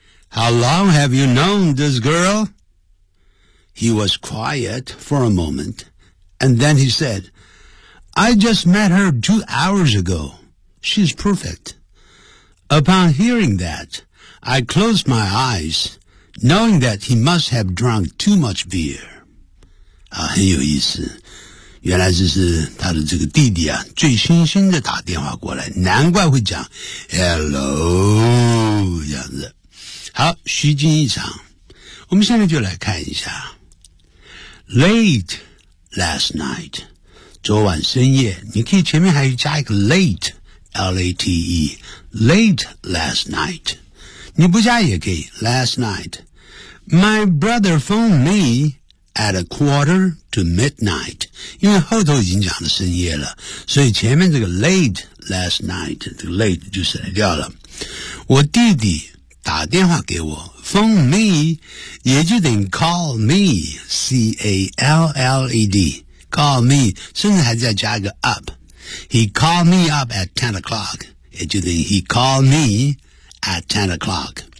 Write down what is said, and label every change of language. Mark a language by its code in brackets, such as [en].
[en] How long have you known this girl? He was quiet for a moment, and then he said, I just met her 2 hours ago. She's perfect. Upon hearing that, I closed my eyes, knowing that he must have drunk too much beer. [zh] 啊，很有意思。原来这是他的这个弟弟啊，醉醺醺的打电话过来，难怪会讲 Hello, 这样子。好，虚惊一场。我们现在就来看一下 [en] Late last night [zh] 昨晚深夜，你可以前面还加一个 late L-A-T-E Late last night 你不加也可以 [en] Last night My brother phoned me at 12:45 [zh] 因为后头已经讲了深夜了，所以前面这个 [en] late last night [zh] 这个 late 就省掉了。我弟弟打电话给我 [en] phone me [zh] 也就等于 [en] call me [zh] C-A-L-L-E-D call me 甚至还在加一个 up [en] he called me up at 10 o'clock [zh] 也就等于 [en] he called me at 10 o'clock